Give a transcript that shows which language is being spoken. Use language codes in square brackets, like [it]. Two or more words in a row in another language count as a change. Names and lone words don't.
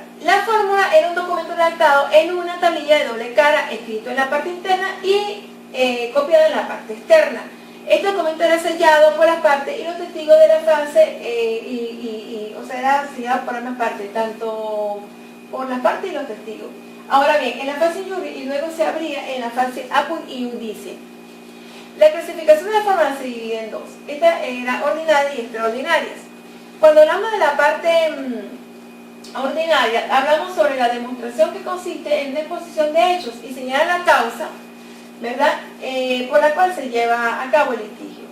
[es] La fórmula era un documento redactado en una tablilla de doble cara, escrito en la parte interna y copiado en la parte externa. Este documento era sellado por las partes y los testigos de la fase, o sea, era sellado por ambas partes, tanto por las partes y los testigos. Ahora bien, en la fase [la] in iure [es] y luego se abría en la fase [la] apud iudice. [es] La clasificación de la fórmula se divide en dos: esta era ordinaria y extraordinarias. Cuando hablamos de la parte ordinaria, hablamos sobre la demostración que consiste en una exposición de hechos y señala la causa, ¿verdad?, por la cual se lleva a cabo el litigio.